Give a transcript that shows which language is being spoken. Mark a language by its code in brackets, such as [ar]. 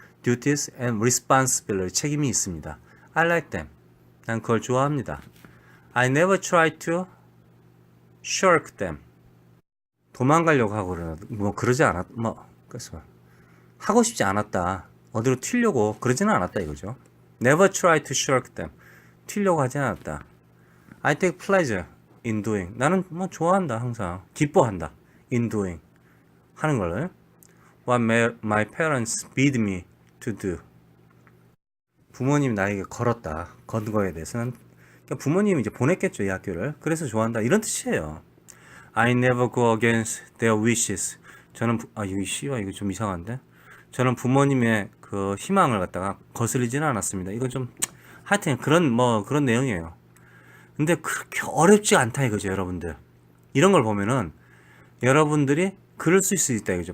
[en] duties and responsibility. [ko] 책임이 있습니다. [en] I like them. [ko] 난 그걸 좋아합니다. [en] I never try to shirk them. [ko] 도망가려고 하고 그러지 않았. 그래서 하고 싶지 않았다. 어디로 튀려고 그러지는 않았다 이거죠. [en] Never try to shirk them. [ko] 튀려고 하지 않았다. [en] I take pleasure in doing. [ko] 나는 좋아한다 항상. 기뻐한다. in doing. 하는 걸. [en] What my parents bid me to do. [ko] 부모님이 나에게 건 거에 대해서는 그러니까 부모님이 이제 보냈겠죠, 이 학교를. 그래서 좋아한다. 이런 뜻이에요. [en] I never go against their wishes. [ko] 저는 이거 씨와 이거 좀 이상한데. 저는 부모님의 그 희망을 갖다가 거스르지는 않았습니다. 이거 좀 하여튼 그런 내용이에요. 근데 그렇게 어렵지 않다 이거죠, 여러분들. 이런 걸 보면은 여러분들이 그럴 수 있다 이거죠.